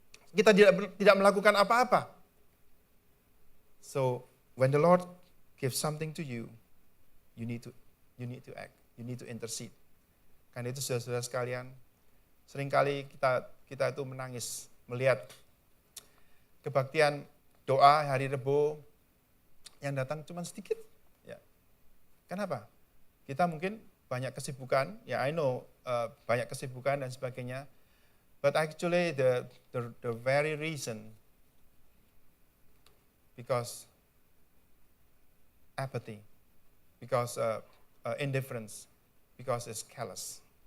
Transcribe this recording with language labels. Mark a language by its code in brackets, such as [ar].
[id] Kita tidak melakukan apa-apa. [en] So when the Lord gives something to you, you need to act, you need to intercede. [id] Karena itu saudara-saudara sekalian, seringkali kita itu menangis melihat kebaktian doa hari Rebo yang datang cuma sedikit. Ya. Kenapa? Kita mungkin banyak kesibukan, ya [en] I know [id] banyak kesibukan dan sebagainya, [en] but actually the very reason because apathy, because indifference, because it's callous.